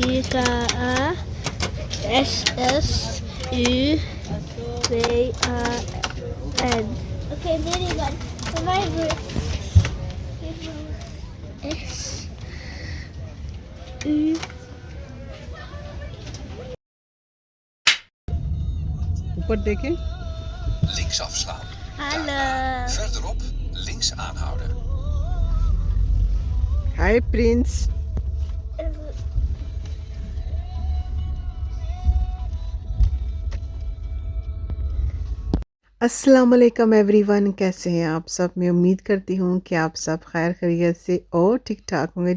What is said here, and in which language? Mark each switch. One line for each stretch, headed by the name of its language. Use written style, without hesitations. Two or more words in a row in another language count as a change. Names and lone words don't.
English: K-A-S-S-U-W-A-N. Okay, very good. Very good. S U.
Hindi: ऊपर देखें।
Dutch: Links afslaan. Hallo. Daarna verderop links aanhouden.
Hindi: हाय प्रिंस।
Arabic: السلام عليكم
Hindi: एवरीवन, कैसे हैं आप सब। मैं उम्मीद करती हूँ कि आप सब खैर खैरियत से और ठीक ठाक होंगे।